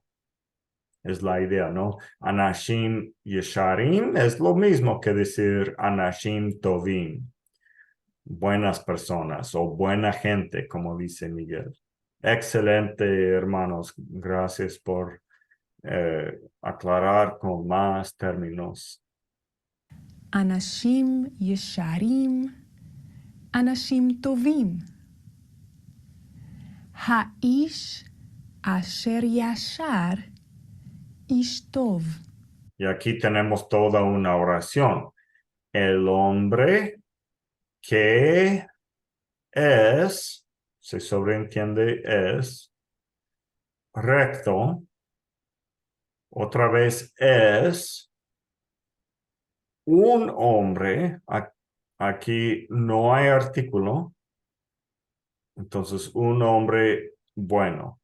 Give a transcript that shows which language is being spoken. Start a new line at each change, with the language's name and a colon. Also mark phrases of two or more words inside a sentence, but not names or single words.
Spanish: Es la idea, ¿no?
Hebrew: אנשים ישרים
Spanish: es lo mismo que decir
Hebrew: אנשים טובים.
Spanish: Buenas personas o buena gente, como dice Miguel. Excelente, hermanos. Gracias por aclarar con más términos.
Hebrew: אנשים ישרים, אנשים טובים. האיש אשר ישר, איש טוב.
Spanish: Y aquí tenemos toda una oración. El hombre que es, se sobreentiende es, recto, otra vez es un hombre, aquí no hay artículo, entonces un hombre bueno.